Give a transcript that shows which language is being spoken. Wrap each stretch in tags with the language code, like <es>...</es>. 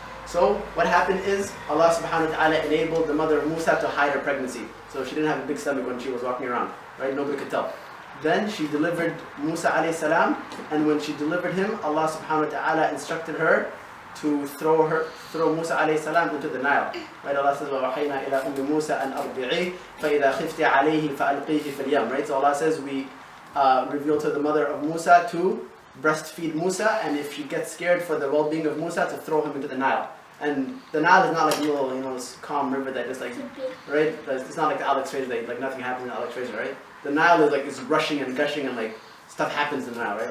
<en>So what happened is Allah subhanahu wa ta'ala enabled the mother of Musa to hide her pregnancy. So she didn't have a big stomach when she was walking around. Right? Nobody could tell. Then she delivered Musa alayhi salam, and when she delivered him, Allah subhanahu wa ta'ala instructed her to throw Musa alayhi salam into the Nile. Right?</en> <ar>Allah says, وَوَحَيْنَا إِلَىٰ أُمِّ مُوسَى أَنْ أَرْضِعِيهِ فَإِذَا خِفْتِ عَلَيْهِ فَأَلْقِيهِ فِي الْيَمِّ.</ar> <en>Right? So Allah says, we revealed to the mother of Musa to breastfeed Musa, and if she gets scared for the well-being of Musa, to throw him into the Nile. And the Nile is not like a little, calm river that just like, right? It's not like the Alex Fraser, like nothing happens in the Alex Fraser, right? The Nile is like, it's rushing and gushing, and like stuff happens in the Nile, right?</en>